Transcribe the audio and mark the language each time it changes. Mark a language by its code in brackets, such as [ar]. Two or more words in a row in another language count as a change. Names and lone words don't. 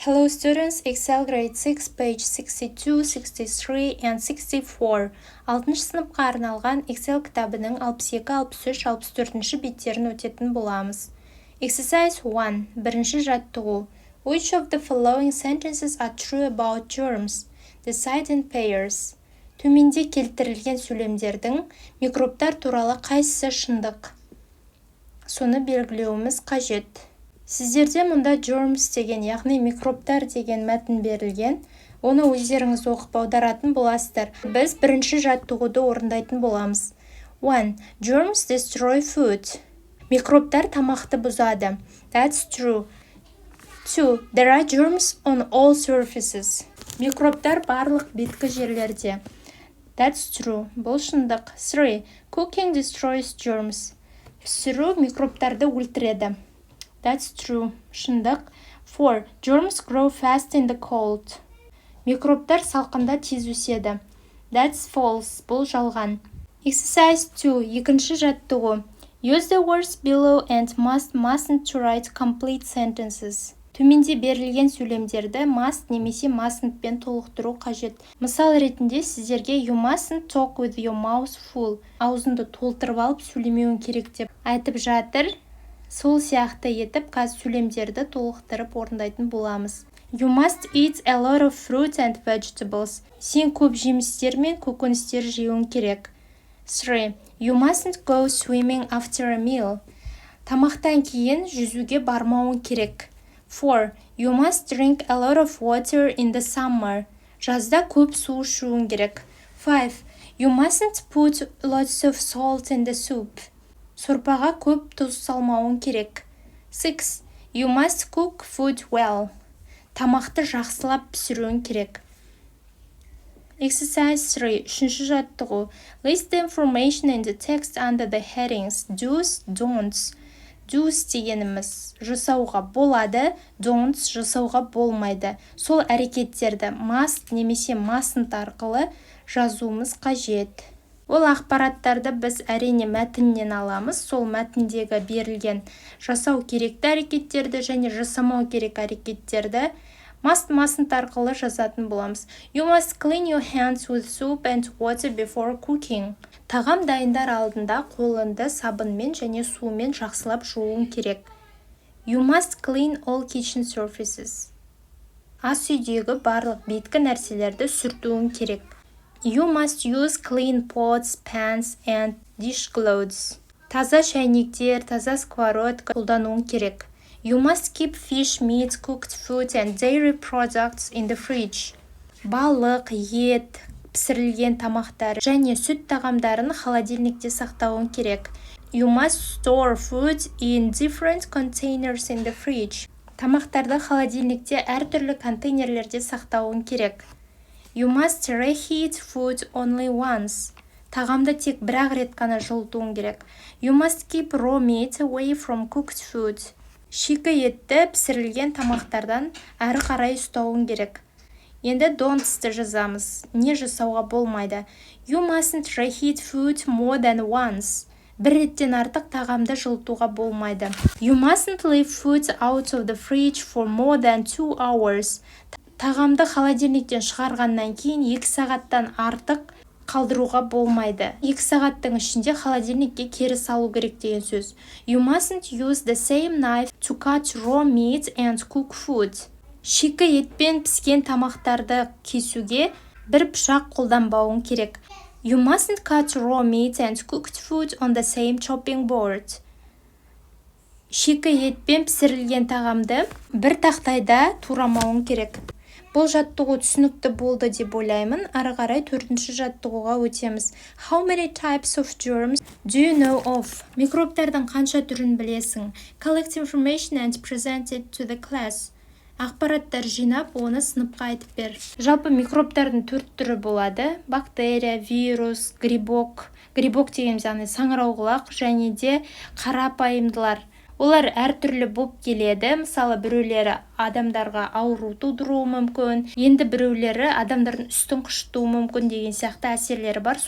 [en] Hello students, Excel grade 6, page 62, 63 and 64. [kk] 6 сыныпқа арналған Excel кітабының 62, 63, 64 беттерін өтетін боламыз. Exercise 1. Бірінші жаттығу. [en] Which of the following sentences are true about germs? Decide in pairs. [kk] Төменде келтірілген сөйлемдердің микробтар туралы қайсысы шындық? Соны белгілеуіміз қажет. Сіздерде мұнда germs деген, яғни микробтар деген мәтін берілген. Оны өздеріңіз оқып аударатын боласыздар. Біз бірінші жаттығуды орындайтын боламыз. 1. [en] Germs destroy food. [kk] Микробтар тамақты бұзады. [en] That's true. 2. There are germs on all surfaces. [kk] Микробтар барлық беткі жерлерде. [en] That's true. [kk] Бұл шындық. [en] 3. Cooking destroys germs. [kk] Пісіру микробтарды өлтіреді. [en] That's true. Шындық. 4. Germs grow fast in the cold. [kk] Микробтар салқында тез өседі. [en] That's false. [kk] Бұл жалған. [en] Exercise 2. [kk] Екінші жаттығу. [en] Use the words below and mustn't to write complete sentences. [kk] Төменде берілген сөйлемдерді must немесе mustn'тпен толықтыру қажет. Мысал ретінде сіздерге [en] you mustn't talk with your mouth full. [kk] Аузыңды толтырып алып сөйлемеуің керек деп айтып жатыр. Сол сияқты етіп қазір сөйлемдерді толықтырып орындайтын боламыз. [en] You must eat a lot of fruit and vegetables. [kk] Сен көп жемістер мен көкөністер жеуің керек. 3. [en] You mustn't go swimming after a meal. [kk] Тамақтан кейін жүзуге бармауың керек. 4. [en] You must drink a lot of water in the summer. [kk] Жазда көп су ішуің керек. 5. [en] You mustn't put lots of salt in the soup. [kk] Сорпаға көп тұз салмауың керек. 6. [en] You must cook food well. [kk] Тамақты жақсылап пісіруің керек. Exercise 3. Үшінші жаттығу. [en] List the information in the text under the headings. Do's, don'ts. [kk] Do's дегеніміз жасауға болады, don'ts жасауға болмайды. Сол әрекеттерді must немесе mustn't арқылы жазуымыз қажет. Ол ақпараттарды біз әрине мәтіннен аламыз. Сол мәтіндегі берілген жасау керекті әрекеттерді және жасамау керек әрекеттерді mustn't арқылы жазатын боламыз. [en] You must clean your hands with soap and water before cooking. [kk] Тағам дайындар алдында қолыңды сабынмен және сумен жақсылап жууың керек. [en] You must clean all kitchen surfaces. [kk] Ас үйдегі барлық беткі нәрселерді сүртуің керек. [en] You must use clean pots, pans and dishcloths. [kk] Таза шайнектер, таза сковородка қолдануың керек. [en] You must keep fish, meat, cooked food and dairy products in the fridge. [kk] Балық, ет, пісірілген тамақтар және сүт тағамдарын холодильникте сақтауың керек. [en] You must store food in different containers in the fridge. [kk] Тамақтарды холодильникте әртүрлі контейнерлерде сақтауың керек. [en] You must reheat food only once. [kk] Тағамды тек бір-ақ рет қана жылытуың керек. [en] You must keep raw meat away from cooked food. [kk] Шикі етті пісірілген тамақтардан әрі қарай ұстауың керек. Енді don'ts'ты жазамыз. Не жасауға болмайды. [en] You mustn't reheat food more than once. [kk] Бір реттен артық тағамды жылытуға болмайды. [en] You mustn't leave food out of the fridge for more than 2 hours. [kk] Тағамды холодильниктен шығарғаннан кейін 2 сағаттан артық қалдыруға болмайды. 2 сағаттың ішінде холодильникке кері салу керек деген сөз. [en] You mustn't use the same knife to cut raw meat and cook food. [kk] Шикі етпен піскен тамақтарды кесуге бір пышақ қолданбауың керек. [en] You mustn't cut raw meat and cooked food on the same chopping board. [kk] Шикі етпен пісірілген тағамды бір тақтайда турамауың керек. Бұл жаттығу түсінікті болды деп ойлаймын. Ары қарай 4-ші жаттығуға өтеміз. [en] How many types of germs do you know of? [kk] Микробтардың қанша түрін білесің? [en] Collect information and present it to the class. [kk] Ақпараттар жинап, оны сыныпқа айтып бер. Жалпы микробтардың 4 түрі болады. Бактерия, вирус, грибок. Грибок дегеніміз яғни саңырауқұлақ және де қарапайымдылар. Олар әртүрлі болып келеді. Мысалы, біреулері адамдарға ауру тудыруы мүмкін, енді біреулері адамдардың үстін қышытуы мүмкін деген сияқты әсерлері бар.